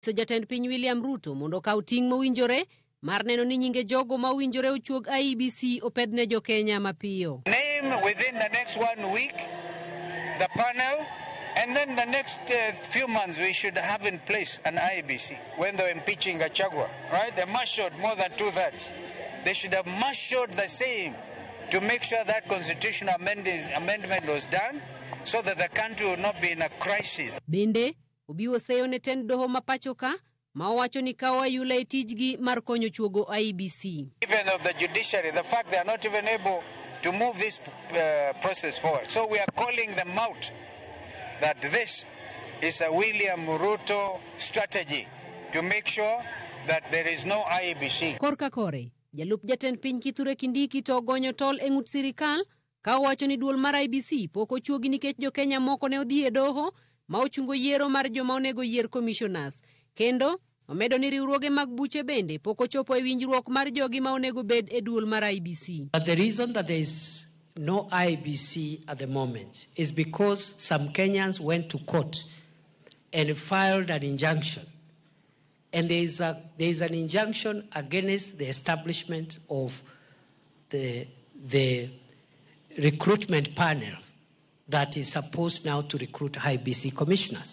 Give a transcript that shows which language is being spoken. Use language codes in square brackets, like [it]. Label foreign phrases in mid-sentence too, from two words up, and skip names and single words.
[luo] So jatend piny William Ruto mondo kaw ting' mowinjore mar neno ni nyinge jogo mawinjore ochuog IEBC opedne jo Kenya mapiyo. [en] Name within the next 1 week the panel, and then the next few months we should have in place an IEBC. When they're impeaching Gachagua, right? They marshaled more than 2/3. They should have marshaled the same to make sure that constitutional amendment was done so that the country will not be in a crisis. [luo] Bende obiwo seyo ne tend doho mapachoka ma owacho ni kawa yule tijgi mar konyo chuogo IEBC. [en] Even of the judiciary, the fact they are not even able to move this process forward. So we are calling them out that this is a William Ruto strategy to make sure that there is no IEBC. [luo] Korka kore, jalup jatend piny Kithure Kindiki to gonyo tol e ng'ut sirikal ka owacho ni duol mar IEBC pok ochuogi nikech jo Kenya moko ne odhi e doho ma ochungo yiero mar joma onego yier commissioners. Kendo omedo ni riwruoge mag buche bende pok ochopo e winjruok mar jogi ma onego bed e duol mar IEBC. [en] But the reason that there is no IEBC at the moment is because some Kenyans went to court and filed an injunction. And there is an injunction against the establishment of the recruitment panel that is supposed now to recruit IEBC commissioners.